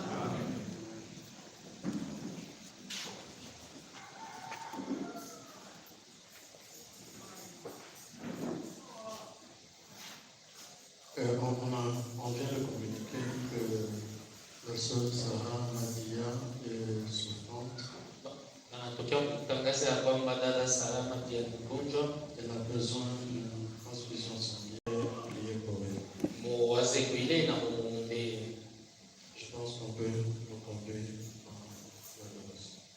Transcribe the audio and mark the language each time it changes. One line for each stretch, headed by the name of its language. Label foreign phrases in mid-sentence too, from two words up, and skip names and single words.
French: On vient de communiquer que la sœur Sarah Madia est souffrante.
Swahili: Natokea kutangaza ya kwamba dada Salama pia ni mgonjwa,
French: Elle a besoin d'une transfusion sanguine. Priez pour elle.
Swahili: muwaze kuile na mumuombee.
French: Je pense qu'on peut vous conduire en l'adoration.